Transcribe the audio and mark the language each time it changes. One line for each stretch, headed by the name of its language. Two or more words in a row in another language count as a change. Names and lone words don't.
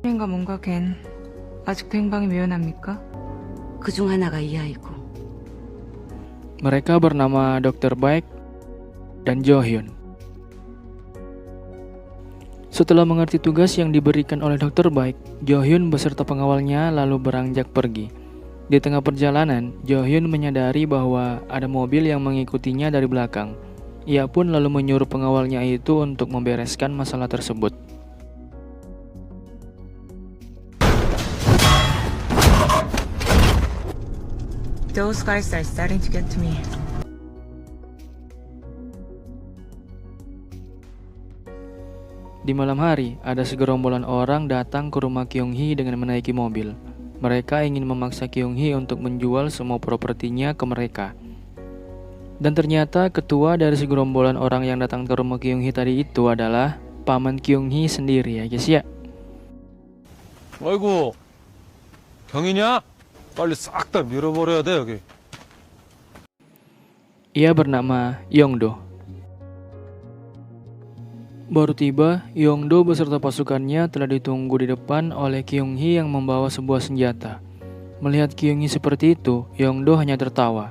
Korean: 남편과 뭔가 걘 아직도 행방이 미연합니까? 그중 하나가 이 아이고.
Indonesian: Mereka bernama Dr. Baek dan Jo Hyun. Setelah mengerti tugas yang diberikan oleh Dr. Baek, Jo Hyun beserta pengawalnya lalu beranjak pergi. Di tengah perjalanan, Jo Hyun menyadari bahwa ada mobil yang mengikutinya dari belakang. Ia pun lalu menyuruh pengawalnya itu untuk membereskan masalah tersebut.
English: Those guys are starting to get to me.
Indonesian: Di malam hari, ada segerombolan orang datang ke rumah Kyung Hee dengan menaiki mobil. Mereka ingin memaksa Kyung Hee untuk menjual semua propertinya ke mereka. Dan ternyata ketua dari segerombolan orang yang datang ke rumah Kyung Hee tadi itu adalah paman Kyung Hee sendiri ya guys ya.
Korean: 아이고, 경이냐? 빨리 싹 다 밀어버려야 돼 여기.
Indonesian: Ia bernama Yongdo. Baru tiba, Yongdo beserta pasukannya telah ditunggu di depan oleh Kyung Hee yang membawa sebuah senjata. Melihat Kyung Hee seperti itu, Yongdo hanya tertawa.